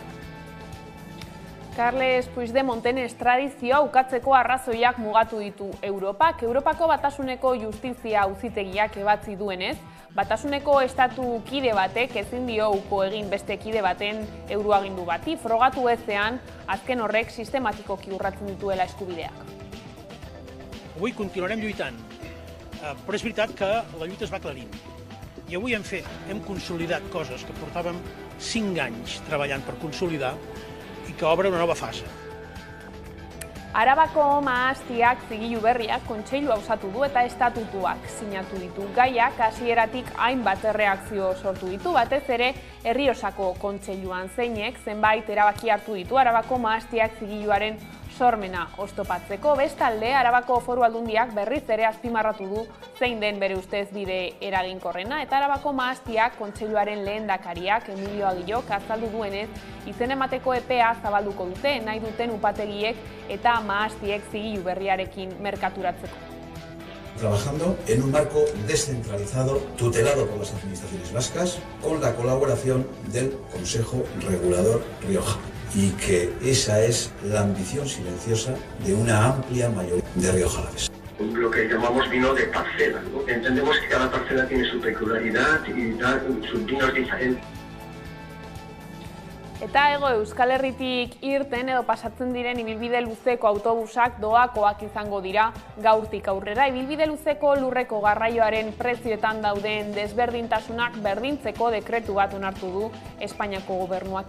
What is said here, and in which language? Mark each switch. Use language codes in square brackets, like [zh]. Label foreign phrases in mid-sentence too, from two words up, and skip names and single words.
[eu] Carles Puigdemonten estradizioa ukatzeko arrazoiak mugatu ditu Europak. Europako Batasuneko Justizia Auzitegiak ebatzi duenez, Batasuneko estatu kide batek ezin dio uko egin beste kide baten euroagindu bati, frogatu ezean azken horrek sistematikoki urratzen dituela eskubideak. [ca] Avui continuarem lluitant, però és veritat que la lluita es va aclarint. I avui hem consolidat coses que portàvem 5 anys treballant per consolidar i que obre una nova fase. [eu] Arabako mahastiak zigilu berriak kontseilua osatu du eta estatutuak sinatu ditu. Gaiak hasieratik hainbat erreakzio sortu ditu, batez ere Errioxako kontseiluan zeinek zenbait erabaki hartu ditu Arabako mahastiak zigiluaren sormena oztopatzeko. Bestalde, Arabako Foru Aldundiak berriz ere azpimarratu du zein den bere ustez bide eraginkorrena eta Arabako mahastiak kontseiluaren lehendakariak Emilio Agillok azaldu duenez izen emateko epea zabalduko dute nahi duten upategiek eta mahastiek zigilu berriarekin merkaturatzeko. [es] Trabajando en un marco descentralizado, tutelado por las administraciones vascas, con la colaboración del Consejo Regulador Rioja. y que esa es la ambición silenciosa de una amplia mayoría de riojalaves. Lo que llamamos vino de parcela, ¿no? Entendemos que cada parcela tiene su peculiaridad y da sus vinos diferentes. [eu] Eta Hego Euskal Herritik irten edo pasatzen diren ibilbide luzeko autobusak doakoak izango dira gaurtik aurrera. Ibilbide luzeko lurreko garraioaren prezioetan dauden desberdintasunak berdintzeko dekretu bat onartu du Espainiako gobernuak.